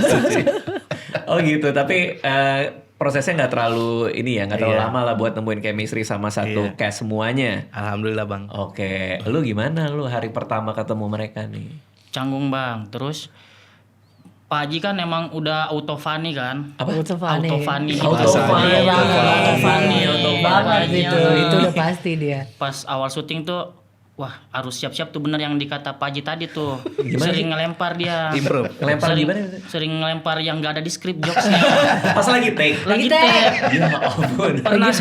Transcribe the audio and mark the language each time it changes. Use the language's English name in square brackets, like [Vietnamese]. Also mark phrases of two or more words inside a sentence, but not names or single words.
[Indonesian] Oh gitu, tapi prosesnya nggak terlalu ini ya, nggak terlalu Iya. lama lah buat nemuin chemistry sama satu Iya. cast semuanya. Alhamdulillah bang. Oke, lu gimana lu hari pertama ketemu mereka nih? Canggung bang. Terus Pak Haji kan emang udah [English] auto funny [Indonesian] kan. Apa? [English] Auto funny. Auto funny. Auto funny. Auto funny. [Indonesian] Banget itu. Itu udah pasti dia. Pas awal syuting tuh, wah harus siap-siap tuh bener yang dikata Pak Haji tadi tuh. Gimana Sering ngelempar dia. Improve. Ngelempar sering, gimana? Sering ngelempar yang gak ada di skrip jokesnya. Pas lagi take. Lagi take. take. Ya ampun. Pernah Lagi